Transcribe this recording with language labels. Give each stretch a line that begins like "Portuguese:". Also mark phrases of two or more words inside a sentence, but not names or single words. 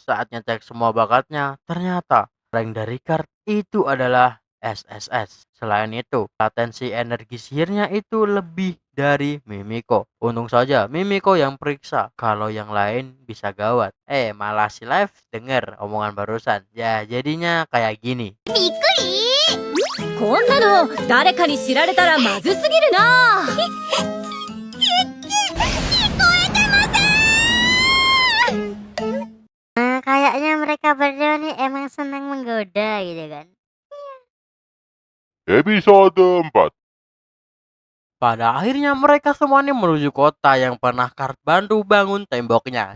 Indonesian: Saat ngecek semua bakatnya, ternyata rank dari Kart itu adalah SSS. Selain itu, latensi energi sihirnya itu lebih dari Mimiko. Untung saja Mimiko yang periksa, kalau yang lain bisa gawat. Malah si Live denger omongan barusan. Ya, jadinya kayak gini.
Japanese: こんなの誰かに知られたらまずすぎるな。
Indonesian: kayaknya mereka berdua nih emang senang menggoda gitu kan. Episode 4. Pada akhirnya mereka semuanya menuju kota yang pernah Kart bantu bangun temboknya.